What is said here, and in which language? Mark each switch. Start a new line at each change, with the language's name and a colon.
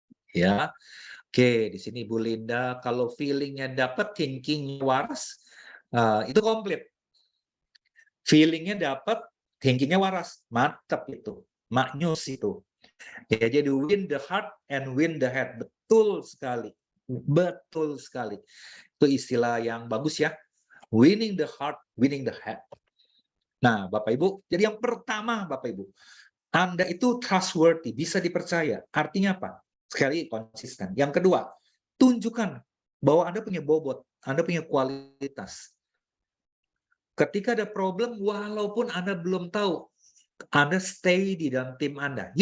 Indonesian: Ya, oke, di sini Bu Linda, kalau feelingnya dapat, thinkingnya waras, itu komplit. Feelingnya dapat, thinkingnya waras, mantap itu, maknyus itu. Ya, jadi
English: win the heart and win the head,
Indonesian: betul sekali. Betul sekali. Itu istilah yang bagus ya.
English: Winning the heart, winning the head.
Indonesian: Nah, Bapak Ibu, jadi yang pertama Bapak Ibu, Anda itu trustworthy, bisa dipercaya. Artinya apa? Sekali konsisten. Yang kedua, tunjukkan bahwa Anda punya bobot, Anda punya kualitas. Ketika ada problem, walaupun Anda belum tahu, Anda stay di dalam tim Anda.